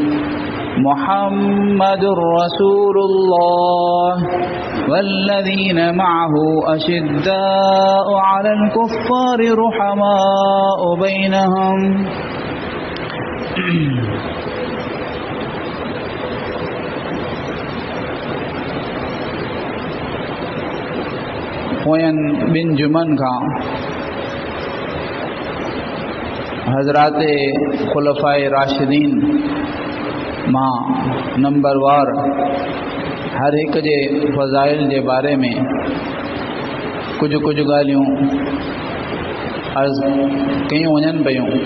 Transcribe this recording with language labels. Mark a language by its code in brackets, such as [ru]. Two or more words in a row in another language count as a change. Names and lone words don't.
[ar] محمد رسول الله والذين معه أشداء على الكفار رحماء بينهم [sd] हुयन बिन जुमन का हजरात खुलफाए राशिदीन मां नंबर वार हर एक जे फ़ज़ाइल जे बारे में कुछ ॻाल्हियूं अर्ज़ कयूं वञनि पियूं।